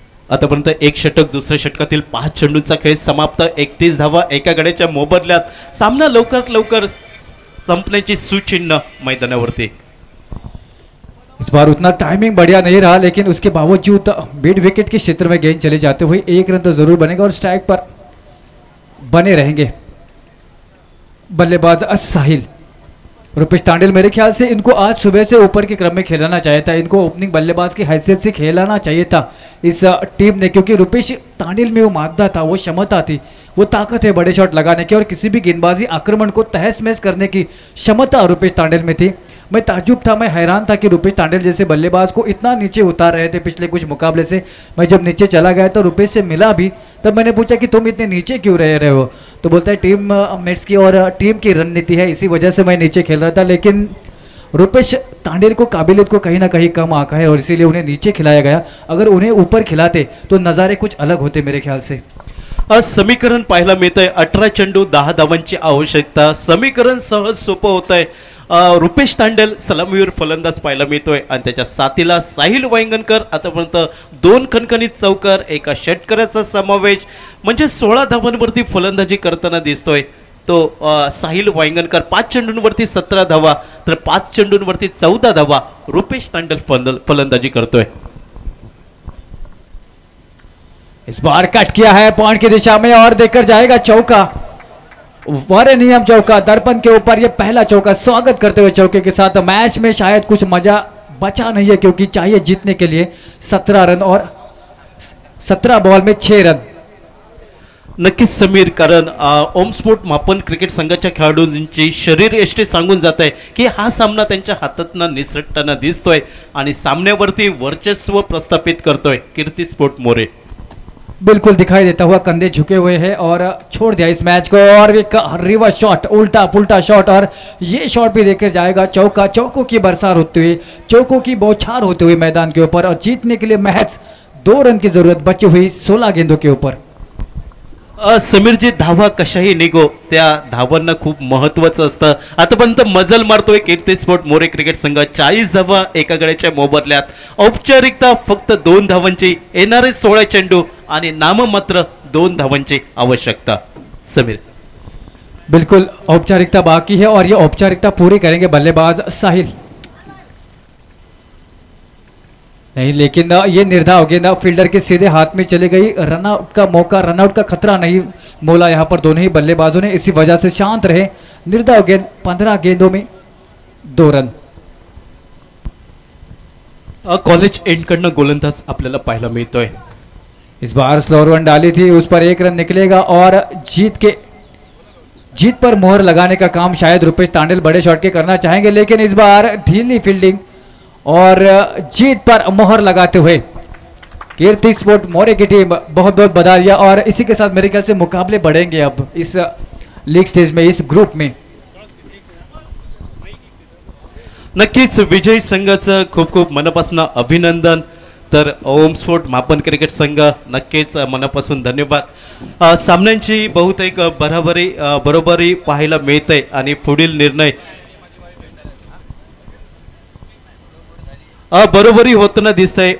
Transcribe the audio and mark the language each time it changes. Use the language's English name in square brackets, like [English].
[Marathi] आतापर्यंत एक षटक, दुसऱ्या षटकातील 5 चेंडूंचा खेळ समाप्त. 31 धावा एका गड्याच्या मोबदल्यात. सामना लवकरात लवकर संपण्याची सूचिन्ह मैदानावरती. [Hindi] इस बार उतना टाइमिंग बढ़िया नहीं रहा, लेकिन उसके बावजूद मिड विकेट के क्षेत्र में गेंद चले जाते हुए 1 रन तो जरूर बनेगा और स्ट्राइक पर बने रहेंगे बल्लेबाज साहिल. रुपेश तांडेल मेरे ख्याल से इनको आज सुबह से ऊपर के क्रम में खेलाना चाहिए था. इनको ओपनिंग बल्लेबाज की हैसियत से खेलाना चाहिए था इस टीम ने, क्योंकि रुपेश तांडेल में वो मादा था, वो क्षमता थी, वो ताकत है बड़े शॉट लगाने की और किसी भी गेंदबाजी आक्रमण को तहस महस करने की क्षमता रुपेश तांडेल में थी. मैं ताज्जुब था, मैं हैरान था कि रुपेश तांडेल जैसे बल्लेबाज को इतना नीचे उतार रहे थे पिछले कुछ मुकाबले से. मैं जब नीचे चला गया तो रुपेश से मिला भी, तब मैंने पूछा कि तुम इतने नीचे क्यों रहे हो, तो बोलता है टीम मेट्स की और टीम की रणनीति है, इसी वजह से मैं नीचे खेल रहा था. लेकिन रुपेश तांडेल को काबिलियत को कहीं ना कहीं कम आंका है और इसीलिए उन्हें नीचे खिलाया गया. अगर उन्हें ऊपर खिलाते तो नज़ारे कुछ अलग होते मेरे ख्याल से. [Marathi] आज समीकरण पाहायला मिळतंय. 18 चेंडू 10 धावांची आवश्यकता. समीकरण सहज सोपं होत आहे. रुपेश तांडेल सलामीवीर फलंदाज पाहायला मिळतोय आणि त्याच्या साथीला साहिल वांगणकर. आतापर्यंत 2 खणखणीत चौकार, एका षटकराचा समावेश, म्हणजे 16 धावांवरती फलंदाजी करताना दिसतोय तो साहिल वांगणकर. 5 चेंडूंवरती 17 धावा तर 5 चेंडूंवरती 14 धावा रुपेश तांडेल फलंदाजी करतोय. [Hindi] इस बार कट किया है पॉइंट की दिशा में और देकर जाएगा चौका. वरेनियम चौका दर्पण के ऊपर, ये पहला चौका. स्वागत करते हुए चौके के साथ मैच में शायद कुछ मजा बचा नहीं है, क्योंकि चाहिए जीतने के लिए 17 रन और 17 बॉल में 6 रन. [Marathi] नक्कीच समीर, कारण ओम स्पोर्ट मापन क्रिकेट संघाच्या खेळाडूंची शरीर यष्टी सांगून जात आहे की हा सामना त्यांच्या हातातनं निसटताना दिसतोय आणि सामन्यावरती वर्चस्व प्रस्थापित करतोय कीर्ती स्पोर्ट मोरे. [Hindi] बिल्कुल दिखाई देता हुआ कंधे झुके हुए हैं और छोड़ दिया इस मैच को. और एक रिवर्स शॉट, उल्टा पुल्टा शॉट, और ये शॉट भी लेकर जाएगा चौका. चौकों की बरसात होते हुए, चौकों की बौछार होते हुए मैदान के ऊपर, और जीतने के लिए महज 2 रन की जरूरत बची हुई 16 गेंदों के ऊपर. [Marathi] समीरजी, धावा कशाही निघो, त्या धावांना खूप महत्वाचं असतं. आतापर्यंत मजल मारतोय कीर्ती स्पोर्ट मोरे क्रिकेट संघ. 40 धावा एका गड्याच्या मोबदल्यात. औपचारिकता फक्त 2 धावांची, येणारे 16 चेंडू आणि नाममात्र 2 धावांची आवश्यकता. समीर, [Hindi] बिल्कुल औपचारिकता बाकी है और ये औपचारिकता पूरी करेंगे बल्लेबाज साहिल. नहीं, लेकिन ये निर्धाव गेंद फील्डर के सीधे हाथ में चली गई. रनआउट का मौका, रनआउट का खतरा नहीं मोला यहाँ पर दोनों ही बल्लेबाजों ने, इसी वजह से शांत रहे. निर्धाव गेंद, 15 गेंदों में 2 रन. [Marathi] कॉलेज एंड कडनं गोलंदाज आपल्याला पाहायला मिळतोय. [Hindi] इस बार स्लोअर वन डाली थी, उस पर 1 रन निकलेगा और जीत पर मोहर लगाने का काम शायद रुपेश तांडेल बड़े शॉट के करना चाहेंगे, लेकिन इस बार ढीली फील्डिंग और जीत पर मोहर लगाते हुए कीर्ति स्पोर्ट मोरे की टीम बहुत बहुत बधाइयां. और इसी के साथ मेरे ख्याल से मुकाबले बढ़ेंगे अब इस लीग स्टेज में, इस ग्रुप में. [Marathi] नक्कीच विजयी संघाचं खूप खूप मनापासून अभिनंदन. तर ओम स्पोर्ट मापन क्रिकेट संघ नक्कीच मनापासून धन्यवाद. सामन्यांची बहुतेक बरोबरी पाहायला मिळते आणि पुढील निर्णय बरोबरी होताना दिसतंय.